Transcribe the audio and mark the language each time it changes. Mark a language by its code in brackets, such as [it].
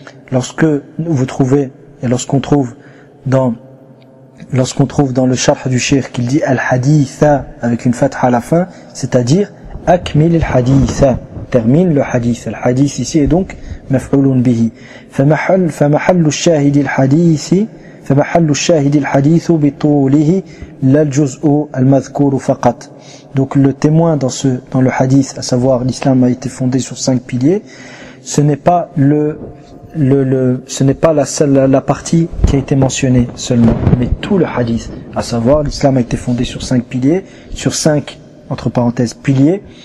[fr] Lorsque vous trouvez et lorsqu'on trouve dans le sharh du Sheikh qu'il dit al-haditha avec une fatha à la fin, c'est-à-dire akmil al-haditha, termine le hadith. Le hadith ici est donc maf'oulun bihi. [ar] Fa mahallu al-shahidi al-hadithi فمحل الشاهد الحديث بطوله لا الجزء المذكور فقط. [fr] Donc le témoin dans le hadith, à savoir l'islam a été fondé sur cinq piliers, ce n'est pas le ce n'est pas la partie qui a été mentionnée seulement, mais tout le hadith, à savoir l'islam a été fondé sur 5 piliers, sur 5 entre parenthèses piliers.